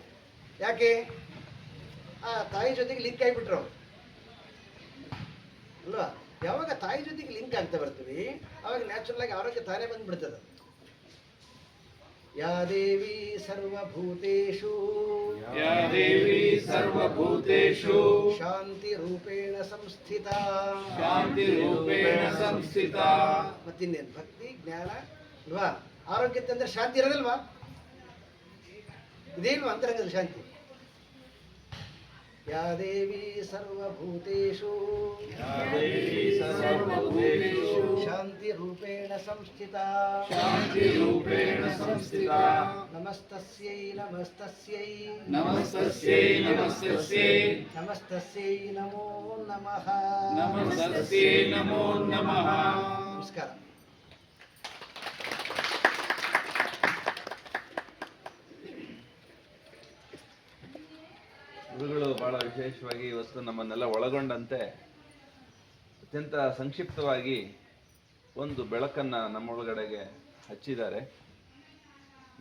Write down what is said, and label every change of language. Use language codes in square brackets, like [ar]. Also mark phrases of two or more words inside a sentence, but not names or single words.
[kn] ಯಾಕೆ? ಆ ತಾಯಿ ಜೊತೆಗೆ ಲಿಂಕ್ ಆಗಿಬಿಟ್ರು ಅಲ್ವಾ? ಯಾವಾಗ ತಾಯಿ ಜೊತೆಗೆ ಲಿಂಕ್ ಆಗ್ತಾ ಬರ್ತೀವಿ ಆವಾಗ ನ್ಯಾಚುರಲಾಗಿ ಆರೋಗ್ಯ ತಾನೇ ಬಂದುಬಿಡ್ತದೆ. [sa] ಯಾ ದೇವಿ ಸರ್ವಭೂತೇಷು, ಯಾ ದೇವಿ ಸರ್ವಭೂತೇಷು ಶಾಂತಿ ರೂಪೇಣ ಸಂಸ್ಥಿತ, ಶಾಂತಿ ರೂಪೇಣ ಸಂಸ್ಥಿತ. [kn] ಮತ್ತಿನ್ನೇನು? ಭಕ್ತಿ ಜ್ಞಾನ ಅಲ್ವಾ? ಆರೋಗ್ಯ ಅಂದ್ರೆ ಶಾಂತಿ ಇರೋದಲ್ವಾ? ಇದೇನು ಅಂತರಂಗದ ಶಾಂತಿ. [sa] ಯಾ ದೇವಿ ಸರ್ವಭೂತೇಷು, ಯಾ ದೇವಿ ಸರ್ವಭೂತೇಷು ಶಾಂತಿ ರೂಪೇಣ ಸಂಸ್ಥಿತ, ಶಾಂತಿ ರೂಪೇಣ ಸಂಸ್ಥಿತ. ನಮಸ್ತಸ್ಯೈ ನಮಸ್ತಸ್ಯೈ ನಮಸ್ತಸ್ಯೈ ನಮಸ್ತಸ್ಯೈ ನಮಸ್ತಸ್ಯೈ ನಮೋ ನಮಃ, ನಮಸ್ತಸ್ಯೈ ನಮೋ ನಮಃ. [kn] ನಮಸ್ಕಾರ. ಗುರುಗಳು ಬಹಳ ವಿಶೇಷವಾಗಿ ಇವತ್ತು ನಮ್ಮನ್ನೆಲ್ಲ ಒಳಗೊಂಡಂತೆ ಅತ್ಯಂತ ಸಂಕ್ಷಿಪ್ತವಾಗಿ ಒಂದು ಬೆಳಕನ್ನು ನಮ್ಮೊಳಗಡೆಗೆ ಹಚ್ಚಿದ್ದಾರೆ.